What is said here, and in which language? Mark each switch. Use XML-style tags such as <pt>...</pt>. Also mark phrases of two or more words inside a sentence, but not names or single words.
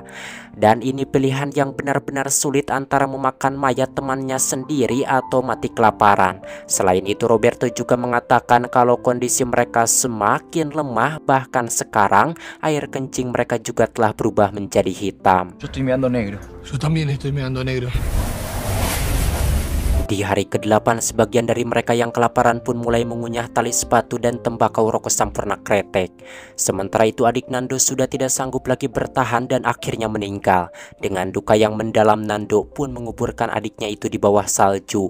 <id>Dan ini pilihan yang benar-benar sulit antara memakan mayat temannya sendiri atau mati kelaparan. Selain itu Roberto juga mengatakan kalau kondisi mereka semakin lemah, bahkan sekarang air kencing mereka juga telah berubah menjadi hitam.</id> <es>Yo estoy meando negro. Yo también estoy meando negro.</es> <id>Di hari ke-8 sebagian dari mereka yang kelaparan pun mulai mengunyah tali sepatu dan tembakau rokok sampurna kretek. Sementara itu adik Nando sudah tidak sanggup lagi bertahan dan akhirnya meninggal. Dengan duka yang mendalam, Nando pun menguburkan adiknya itu di bawah salju.</id>